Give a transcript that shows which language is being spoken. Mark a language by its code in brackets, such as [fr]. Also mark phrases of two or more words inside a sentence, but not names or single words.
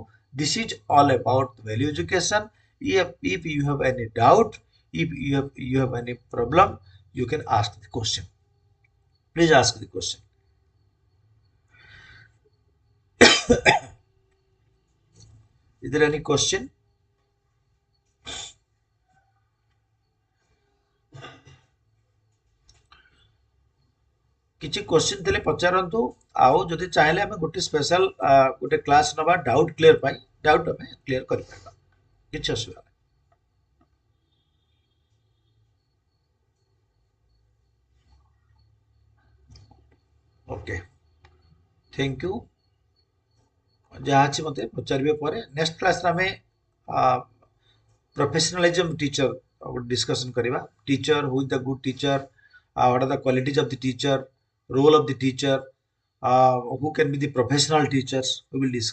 [en] This is all about value education. If you have any doubt, if you have any problem, you can ask the question. Please ask the question. Is there any question? [or] କିଛି क्वेश्चन ଥିଲେ ପଚାରନ୍ତୁ ଆଉ ଯଦି ଚାହିଁଲେ ଆମେ ଗୋଟେ ସ୍ପେଶାଲ ଗୋଟେ କ୍ଲାସ୍ ନବା [en] doubt clear [or] ପାଇଁ ଡାଉଟ୍ ଆମେ କ୍ଲିୟର କରିପାରିବା କିଛି ଅସୁବିଧା ନାହିଁ [en] okay thank you [or] ଯାହା ଅଛି ମୋତେ ପଚାରିବେ ପରେ ନେକ୍ସଟ କ୍ଲାସ୍ରେ ଆମେ [en] professionalism teacher discussion kariba teacher who is the good teacher what are the qualities of the teacher role of the teacher who can be the professional teachers we will discuss